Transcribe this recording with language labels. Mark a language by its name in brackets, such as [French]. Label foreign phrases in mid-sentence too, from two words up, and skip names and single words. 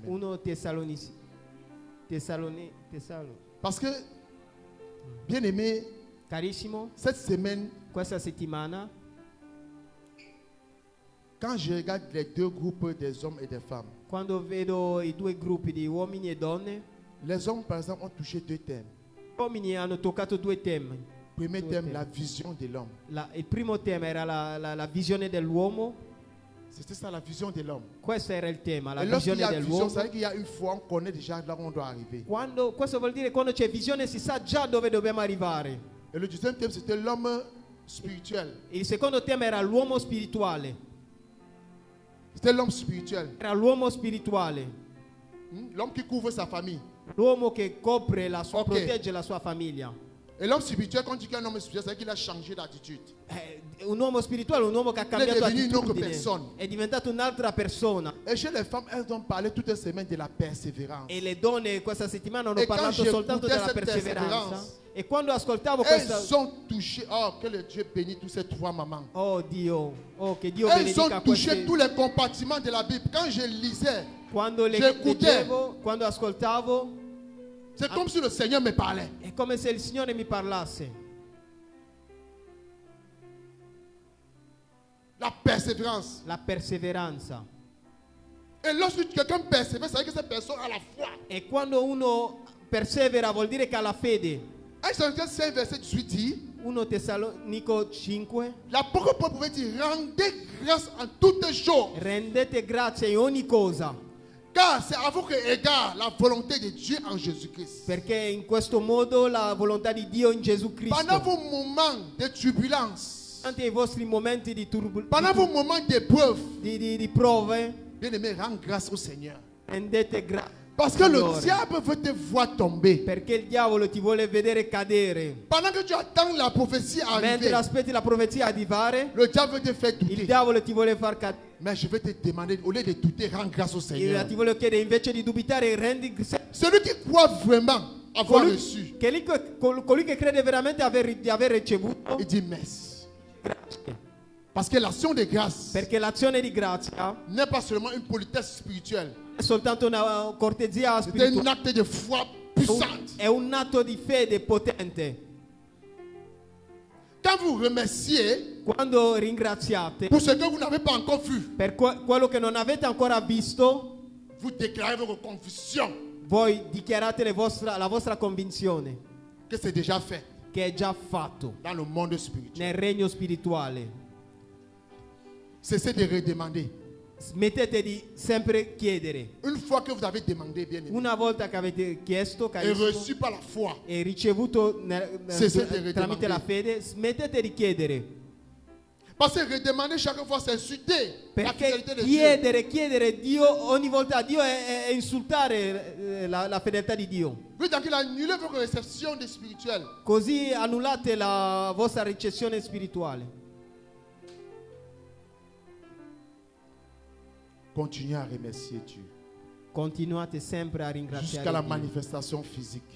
[Italian] 1 Tessalonici. [French] Parce que, bien aimé, [Italian] Carissimo, [French] cette semaine, [Italian] questa settimana, [French] quand je regarde les deux groupes des hommes et des femmes, [Italian] quando vedo i due gruppi di uomini e donne, [French] les hommes, par exemple, ont touché deux thèmes. [Italian] gli uomini hanno toccato due temi. [French] Premier [Italian] Due [French] thème, [Italian] temi. [French] la vision de l'homme. [Italian] Il primo tema era la visione dell'uomo [French] C'était ça la vision de l'homme. [Italian] Questo era il tema, la [French] Et lorsqu'il y [Italian] visione [French] a vision, [Italian] dell'uomo. [French] ça veut dire qu'il y a une foi, on connaît déjà là où on doit arriver. [Italian] Questo vuol dire quando c'è visione si sa già dove dobbiamo arrivare. [French] Et le deuxième thème, c'était l'homme spirituel. [Italian] Il secondo tema era l'uomo spirituale. [French] C'était l'homme spirituel. [Italian] Era l'uomo spirituale. [French] L'homme qui couvre sa famille. [Italian] L'uomo che copre la sua, Ok. protegge la sua famiglia. [French] Et l'homme spirituel, quand on dit qu'un homme spirituel, c'est qu'il a changé d'attitude. [Italian] Un uomo spirituale è un uomo che ha cambiato [French] devenu une autre [Italian] attitudine. [French] personne. [Italian] È diventato un'altra persona. [French] Et chez les femmes, elles ont parlé toute la semaine de la persévérance. [Italian] E le donne questa settimana hanno E parlato quando soltanto [French] j'écoutais [Italian] della [French] cette [Italian] perseveranza. perseveranza, E quando ascoltavo questa... [French] Elles ont touché. Oh, que le Dieu bénisse tous ces trois mamans. [Italian] Oh Dio, oh che Dio [French] Elles ont [Italian] benedica [French] touché [Italian] queste... [French] tous les compartiments de la Bible. Quand je lisais, [Italian] Quando [French] j'écoutais. [Italian] leggevo, quando ascoltavo, [French] c'est comme si le Seigneur me parlait. [Italian] è come se il Signore mi parlasse. [French] La persévérance. [Italian] La perseveranza. [French] Et lorsque quelqu'un persévère, ça veut dire que cette personne a la foi. [Italian] E quando uno persevera vuol dire che ha la fede. [French] 1 Corinthiens 5, verset 18 dit, [Italian] 1 Tessalonica 5. [French] l'apôtre Paul pouvait dire, rendez grâce en toutes choses. [Italian] Rendete grazie in ogni cosa, [French] Car c'est à votre égard la volonté de Dieu en Jésus-Christ. [Italian] perché in questo modo la volontà di Dio in Gesù [French] Pendant [Italian] Cristo, [French] vos moments de turbulence, [Italian] durante i vostri momenti [French] pendant vos moments d'épreuve, [Italian] di prove, [French] bien-aimé, rends grâce au Seigneur. [Italian] rendete grazie. [French] Parce que le diable veut te voir tomber. [Italian] Perché il diavolo ti vuole vedere cadere. [French] Pendant que tu attends la prophétie [Italian] Mentre [French] arriver, [Italian] aspetti la profezia arrivare, [French] le diable veut te faire [Italian] il [French] douter. [Italian] diavolo ti vuole far cadere. [French] Mais je vais te demander, au lieu de douter, rends grâce au Seigneur. [Italian] Ti voglio chiedere invece di dubitare, rendi [French] Celui qui croit vraiment avoir [Italian] colui [French] reçu, [Italian] colui che crede veramente di aver ricevuto il [French] dit merci. [Italian] grazie. [French] Parce que l'action de grâce [Italian] Perché l'azione di grazia [French] n'est pas seulement une politesse spirituelle, [Italian] è soltanto una cortesia [French] c'est un [Italian] spirituale, [French] acte de foi puissante. [Italian] è un atto di fede potente. [French] Quand vous remerciez [Italian] Quando ringraziate [French] pour ce que vous n'avez pas encore vu, [Italian] per quello che non avete ancora visto, [French] vous déclarez votre conviction [Italian] voi dichiarate la vostra convinzione [French] que c'est déjà fait [Italian] che è già fatto [French] dans le monde spirituel. [Italian] nel regno spirituale. [French] Cessez de redemander. [Italian] Smettete di sempre chiedere. [French] Une fois que vous avez demandé, bien aimé, [Italian] Una volta che avete chiesto, [French] et [Italian] carissimo, [French] reçu par la foi, [Italian] e ricevuto Cessate di tramite la ridemandare. fede, smettete di chiedere. [French] parce que redemander chaque fois, c'est insulter la [Italian] Perché [French] fidélité de Dieu. [Italian] chiedere Dio ogni volta a Dio è insultare la fedeltà di Dio. [French] Lui, donc, il a annulé votre réception de spirituel. [Italian] Così annullate la vostra ricezione spirituale. [French] Continuez à remercier Dieu [Italian] Continuate sempre a [French] jusqu'à [Italian] ringraziare [French] la [Italian] Dio, [French] manifestation physique.